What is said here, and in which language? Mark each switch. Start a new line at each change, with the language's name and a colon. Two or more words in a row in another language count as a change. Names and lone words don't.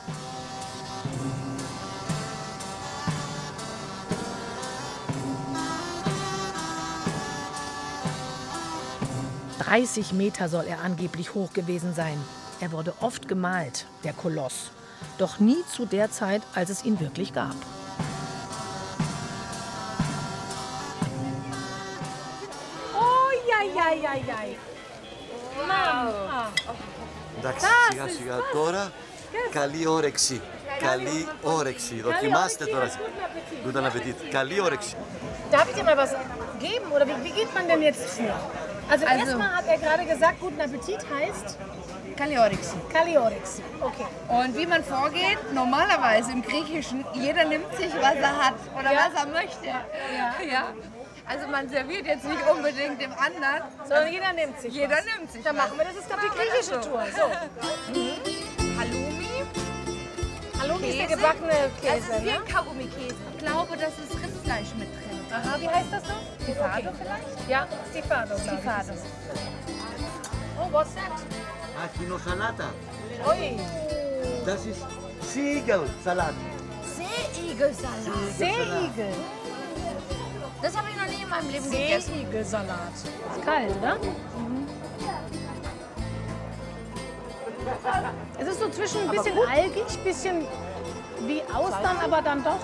German: ...30 Meter soll er angeblich hoch gewesen sein. Er wurde oft gemalt, der Koloss. Doch nie zu der Zeit, als es ihn wirklich gab.
Greek: Εντάξει, σιγά σιγά τώρα. Καλή όρεξη. Καλή όρεξη. Δοκιμάστε τώρα.
German: Guten Appetit.
Greek: Καλή όρεξη.
German: Darf ich dir mal was geben oder wie geht man denn jetzt vor? Also erstmal hat er gerade gesagt, guten Appetit heißt
Greek: Καλή όρεξη. Καλή όρεξη. Okay.
German: Und wie man vorgeht, normalerweise im Griechischen, jeder nimmt sich, was er hat oder was er möchte. Ja. Also man serviert jetzt nicht unbedingt dem anderen, Sondern jeder nimmt sich jeder was. nimmt sich Dann was. machen wir das ist doch die griechische Tour. So. Halloumi. Halloumi ist der gebackene Das Käse, ist wie ne? ein Kaugummi-Käse. Ich glaube, das ist Rindfleisch mit drin. Aha, wie heißt das noch? Stifado vielleicht? Ja, Stifado. Stifado.
English: Oh, what's that?
Greek: Αχινοθανάτα. Ui.
German: Das ist Seeigel-Salat. Seeigelsalat. Seeigel. Das habe ich noch nie in meinem Leben gegessen. Seeigelsalat. Ist kalt, ne? Es ist so zwischen ein bisschen algig, ein bisschen wie Austern, aber dann doch.